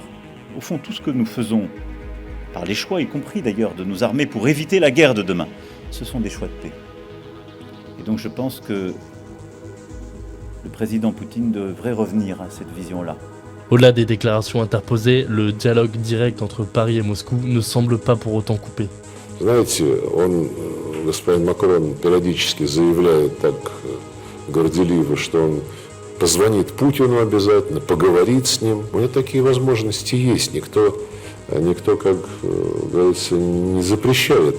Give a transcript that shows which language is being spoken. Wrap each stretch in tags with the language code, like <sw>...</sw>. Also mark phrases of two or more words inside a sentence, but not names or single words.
<fr>Au fond, tout ce que nous faisons, par les choix, y compris d'ailleurs de nous armer pour éviter la guerre de demain, ce sont des choix de paix. Et donc je pense que le président Poutine devrait revenir à cette vision-là. Au-delà des déclarations interposées, le dialogue direct entre Paris et Moscou ne semble pas pour autant coupé.</fr> <ru>Знаете, господин Макрон, периодически заявляет так горделиво, что он позвонит Путину обязательно, поговорит с ним. У него такие возможности есть. Никто, как говорится, не запрещает.</ru>